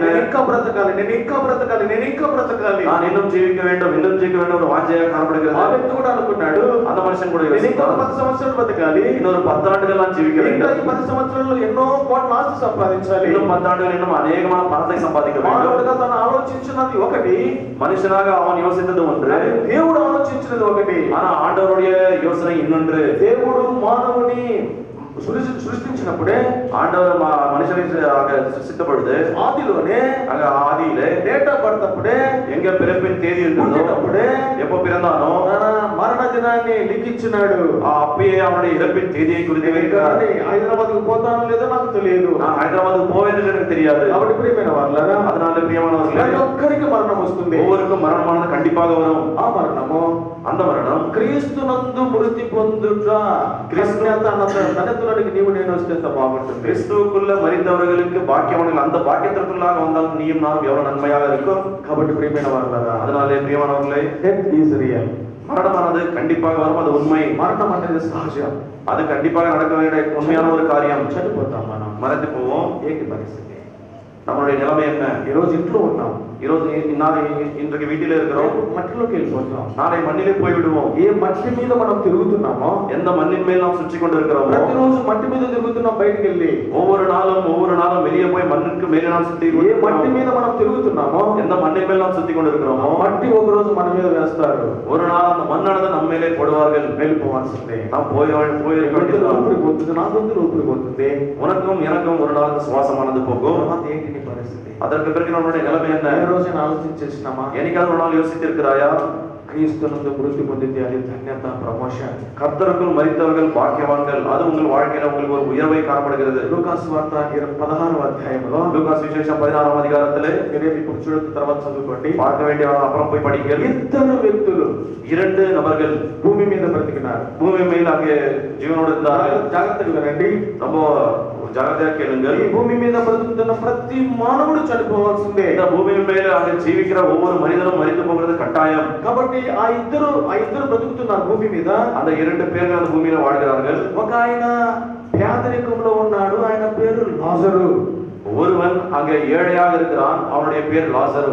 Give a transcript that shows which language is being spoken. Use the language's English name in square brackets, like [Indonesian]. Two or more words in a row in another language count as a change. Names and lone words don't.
[Telugu] నేను ఇంకా బ్రతకాలి, నేను ఇంకా బ్రతకాలి, నేను ఇంకా బ్రతకాలి. [Tamil] நான் இன்னும் ஜீவிக்க வேண்டும், இன்னும் ஜீவிக்க வேண்டும் ஒரு வாஞ்சையாக காணப்படுகிறது. [Telugu] ఆ వ్యక్తి కూడా అనుకున్నాడు, [Tamil] அந்த மனுஷன் கூட [Telugu] నేను ఇంకా [Tamil] யோசித்தான், [Telugu] 10 సంవత్సరాలు బ్రతకాలి, [Tamil] இன்னொரு 10 ஆண்டுகள் நான் ஜீவிக்க [Telugu] ఇంకా [Tamil] வேண்டும், [Telugu] ఈ 10 సంవత్సరాల్లో ఎన్నో కోట్ల ఆస్తి సంపాదించాలి. [Tamil] இன்னும் 10 ஆண்டுகள் இன்னும் அநேகமான பணத்தை சம்பாதிக்க வேண்டும். [Telugu] మానవుడిగా తను ఆలోచించినది ఒకటి, [Tamil] மனுஷனாக அவன் யோசித்தது ஒன்று, [Telugu] దేవుడు ఆలోచించినది ఒకటి. [Tamil] ஆனா ஆண்டவருடைய யோசனை இன்னொன்று. [Telugu] దేవుడు మానవుని సృష్టించినప్పుడే, [Tamil] ஆண்டவர் மனுஷனை சிருஷ்டித்த பொழுது [Telugu] ఆదిలోనే, [Tamil] அங்க ஆதியிலே [English] date of birth అప్పుడే, [Tamil] எங்க பிறப்பின் தேதி இருக்கிறதோ, [Telugu] పుట్టినప్పుడే [Tamil] எப்போ பிறந்தானோ [Telugu] తన మరణ దినాన్ని లిఖించినాడు. [Tamil] அப்பயே அவனுடைய இறப்பின் தேதியை குறித்து வைக்கிறார். [Telugu] హైదరాబాద్ కు పోతానో లేదో నాకు తెలియదు, [Tamil] நான் ஹைதராபாத்துக்கு போவேன் என்று எனக்கு தெரியாது. [Telugu] కాబట్టి ప్రియమైన వాళ్ళారా, [Tamil] அதனால பிரியமானவர்களே, [Telugu] ప్రతి ఒక్కరికి మరణం వస్తుంది. [Tamil] ஒவ்வொருக்கும் மரணமானது கண்டிப்பாக வரும். [Telugu] ఆ మరణము [Tamil] அந்த மரணம் [Telugu] క్రీస్తునందు మృతి పొందుట, ధన్యతలోనికి నీవు నేను వస్తే ఎంత బాగుంటుంది. [Tamil] கிறிஸ்துவுக்குள்ள மரித்தவர்களுக்கு பாக்கியவான்கள், அந்த பாக்கியத்திற்குள்ளாக வந்தால் நீயும் நானும் எவ்வளவு நன்மையாக இருக்கும். [Telugu] కాబట్టి ప్రియమైన వాళ్ళారా, [Tamil] அதனாலே பிரியமானவர்களே, [English] death is real. [Tamil] மரணமானது கண்டிப்பாக வரும், அது உண்மை. [Telugu] మరణం అనేది సహజం, [Tamil] அது கண்டிப்பாக நடக்க வேண்டிய உண்மையான ஒரு காரியம். [Telugu] చనిపోతాం మనం. [Tamil] மறைத்து போவோம். [Telugu] ఏంటి పరిస్థితి? [Tamil] நம்மளுடைய நிலைமை என்ன? [Telugu] ఈ రోజు ఇంట్లో ఉన్నాం, [Tamil] இன்றைக்கு வீட்டிலே இருக்கிறோம், [Telugu] రేపు మట్టిలోకి వెళ్ళిపోతాం. [Tamil] நாளை மண்ணிலே போய் விடுவோம். [Telugu] ఏ మట్టి మీద మనం తిరుగుతున్నామో, [Tamil] எந்த மண்ணின் மேல் நாம் சுற்றி கொண்டு இருக்கிறோமோ, [Telugu] ప్రతిరోజు మట్టి మీద తిరుగుతున్నాం బయటికి వెళ్ళి. [Tamil] ஒவ்வொரு நாளும் வெளியே போய் மண்ணுக்கு மேலே நாம் சுத்தி [Telugu] ఏ మట్టి మీద మనం తిరుగుతున్నామో, [Tamil] எந்த மண்ணின் மேல் நாம் சுத்தி கொண்டு இருக்கிறோமோ, [Telugu] మట్టి ఒక రోజు మన మీద వేస్తారు. [Tamil] ஒரு நாள் அந்த மண்ணானது நம்ம மேலே போடுவார்கள். [Telugu] వెళ్ళిపోవాల్సిందే. [Tamil] நாம் போயிருக்க [Telugu] గొంతులో [Tamil] வேண்டியதுதான். [Telugu] ఊపిరి పోతుంది, నా గొంతులో ఊపిరి పోతుంది. [Tamil] உனக்கும் எனக்கும் ஒரு நாள் சுவாசமானது போகும். [Telugu] తర్వాత ఏంటి నీ పరిస్థితి? [Tamil] அதற்கு பிறகு நம்மளுடைய நிலைமை என்ன? [Telugu] ఏ రోజైనా ఆలోచించేసినామా? [Tamil] என்னைக்காவது ஒரு நாள் யோசித்திருக்கிறாயா? [Telugu] క్రీస్తునందు మృతి పొందితే అది ధన్యత, ప్రమోషన్. [Tamil] கர்த்தருக்குள் மரித்தவர்கள் பாக்கியவான்கள், அது உங்கள் வாழ்க்கையில உங்களுக்கு ஒரு உயர்வை காணப்படுகிறது. [Telugu] లూకాసు వార్త 16వ అధ్యాయంలో, [Tamil] லூகாஸ் விசேஷம் 16ஆம் அதிகாரத்திலே [Telugu] మీరే ఇప్పుడు చూడొచ్చు, తర్వాత చదువుకోండి. [Tamil] பார்க்க வேண்டிய அப்புறம் போய் படிங்கள். [Telugu] ఇద్దరు వ్యక్తులు [Tamil] 2 நபர்கள் [Telugu] భూమి మీద బ్రతికినారు. [Tamil] பூமி மேல் அங்கே ஜீவனோடு இருந்தார்கள். [Telugu] జాగ్రత్తగా వినండి. [Tamil] ரொம்ப ஜாகிரதையா கேளுங்கள். [Telugu] ఈ భూమి మీద బ్రతుకుతున్న ప్రతి మానవుడు చనిపోవాల్సిందే. [Tamil] இந்த பூமியின் மேல அங்கே ஜீவிக்கிற ஒவ்வொரு மனிதனும் மரித்து போகிறது கட்டாயம். [Telugu] కాబట్టి ఆ ఇద్దరు బ్రతుకుతున్నారు భూమి మీద. [Tamil] அந்த 2 பேர்கள் அந்த பூமியில வாழ்கிறார்கள். [Telugu] ఒక ఆయన పేదరికంలో ఉన్నాడు, ఆయన పేరు లాజరు. [Tamil] ஒருவன் அங்கே ஏழையாக இருக்கிறான், அவனுடைய பேர் லாசரு.